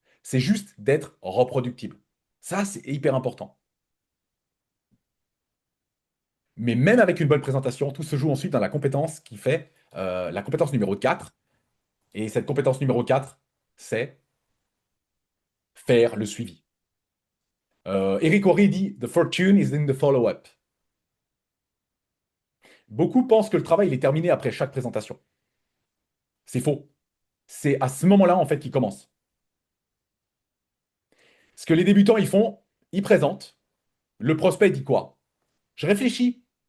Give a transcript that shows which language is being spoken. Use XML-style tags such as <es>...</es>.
<fr>C'est juste d'être reproductible. Ça, c'est hyper important. Mais même avec une bonne présentation, tout se joue ensuite dans la compétence qui fait la compétence numéro 4. Et cette compétence numéro 4, c'est faire le suivi.</fr> <en>Eric Horry</en> <fr>dit</fr> <en>The fortune is in the follow-up.</en> <fr>Beaucoup pensent que le travail il est terminé après chaque présentation. C'est faux. C'est à ce moment-là, en fait, qu'il commence. Ce que les débutants, ils font, ils présentent. Le prospect dit quoi? Je réfléchis.</fr>